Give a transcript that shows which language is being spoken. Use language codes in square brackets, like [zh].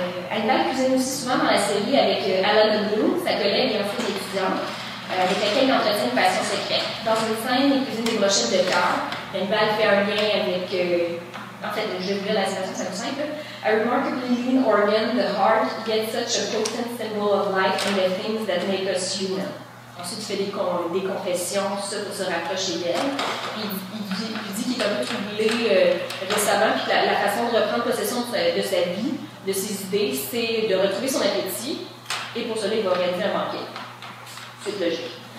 [fr] Hannibal cuisine aussi souvent dans la série avec Alan Bloom, sa collègue et ancienne étudiante, avec laquelle il entretient une passion secrète. Dans une scène, il cuisine des brochettes de cœur. Hannibal fait un lien avec, en fait, je vais vous lire la citation, c'est tout simple. [en] A remarkably lean organ, the heart, yet such a potent symbol of life and the things that make us human. [fr] Ensuite, il fait des confessions, tout ça pour se rapprocher d'elle. Il dit qu'il est un peu troublé récemment, puis la façon de reprendre possession de sa vie, de ses idées, c'est de retrouver son appétit, et pour cela, il va réaliser un banquet. C'est logique.